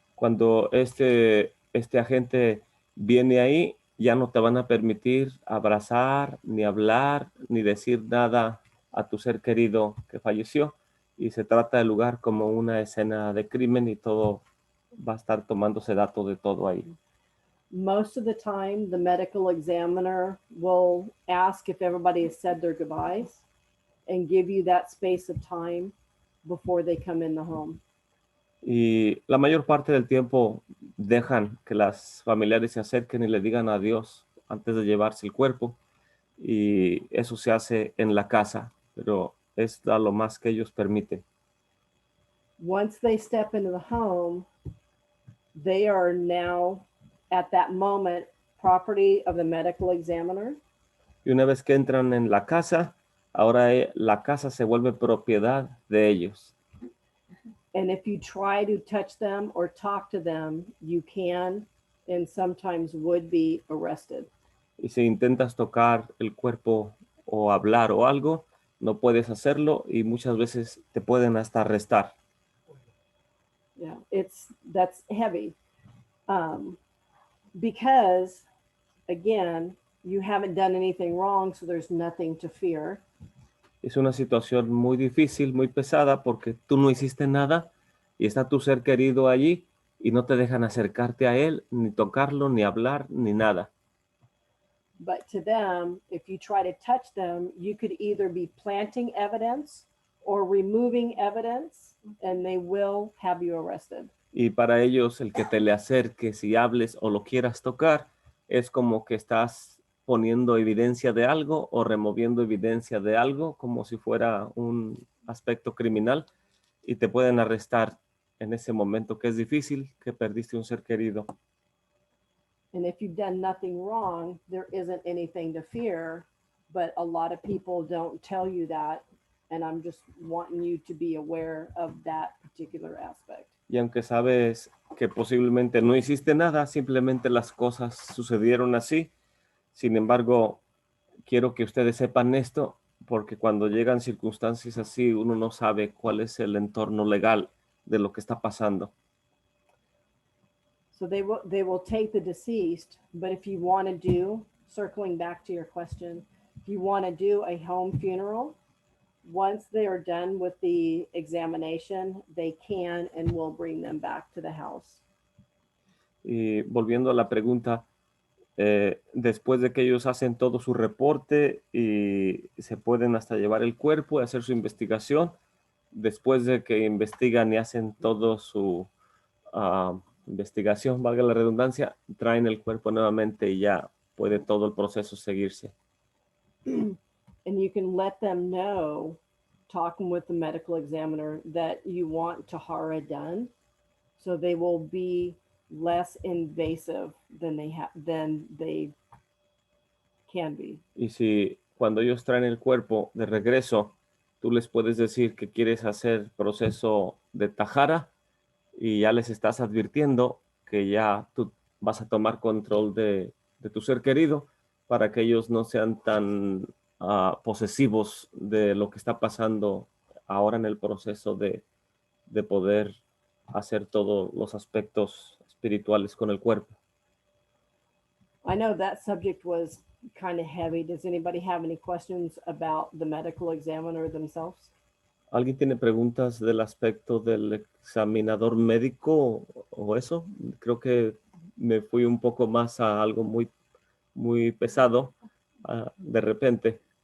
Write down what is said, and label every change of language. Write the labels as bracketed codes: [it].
[es] Cuando este agente viene ahí, ya no te van a permitir abrazar, ni hablar, ni decir nada a tu ser querido que falleció. Y se trata del lugar como una escena de crimen y todo va a estar tomándose datos de todo ahí. [en] Most of the time, the medical examiner will ask if everybody has said their goodbyes and give you that space of time before they come in the home. [es] Y la mayor parte del tiempo dejan que las familiares se acerquen y le digan adiós antes de llevarse el cuerpo. Y eso se hace en la casa, pero es a lo más que ellos permiten. [en] Once they step into the home, they are now, at that moment, property of the medical examiner. [es] Y una vez que entran en la casa, ahora la casa se vuelve propiedad de ellos. [en] And if you try to touch them or talk to them, you can and sometimes would be arrested. [es] Y si intentas tocar el cuerpo o hablar o algo, no puedes hacerlo y muchas veces te pueden hasta arrestar. [en] Yeah, that's heavy. Because, again, you haven't done anything wrong, so there's nothing to fear. [es] Es una situación muy difícil, muy pesada, porque tú no hiciste nada y está tu ser querido allí y no te dejan acercarte a él, ni tocarlo, ni hablar, ni nada. [en] But to them, if you try to touch them, you could either be planting evidence or removing evidence, and they will have you arrested. [es] Y para ellos, el que te le acerques y hables o lo quieras tocar, es como que estás poniendo evidencia de algo o removiendo evidencia de algo, como si fuera un aspecto criminal, y te pueden arrestar en ese momento que es difícil, que perdiste un ser querido. [en] And if you've done nothing wrong, there isn't anything to fear. But a lot of people don't tell you that. And I'm just wanting you to be aware of that particular aspect. [es] Y aunque sabes que posiblemente no hiciste nada, simplemente las cosas sucedieron así. Sin embargo, quiero que ustedes sepan esto, porque cuando llegan circunstancias así, uno no sabe cuál es el entorno legal de lo que está pasando. [en] So they will take the deceased, but if you want to do, circling back to your question, if you want to do a home funeral, once they are done with the examination, they can and will bring them back to the house. [es] Y volviendo a la pregunta, después de que ellos hacen todo su reporte y se pueden hasta llevar el cuerpo y hacer su investigación, después de que investigan y hacen todo su investigación, valga la redundancia, traen el cuerpo nuevamente y ya puede todo el proceso seguirse. [en] And you can let them know, talking with the medical examiner, that you want tahara done, so they will be less invasive than they can be. [es] Y si cuando ellos traen el cuerpo de regreso, tú les puedes decir que quieres hacer proceso de tajara y ya les estás advirtiendo que ya tú vas a tomar control de tu ser querido para que ellos no sean tan posesivos de lo que está pasando ahora en el proceso de poder hacer todos los aspectos espirituales con el cuerpo. [en] I know that subject was kind of heavy. Does anybody have any questions about the medical examiner themselves? [es] ¿Alguien tiene preguntas del aspecto del examinador médico o eso? Creo que me fui un poco más a algo muy, muy pesado de repente.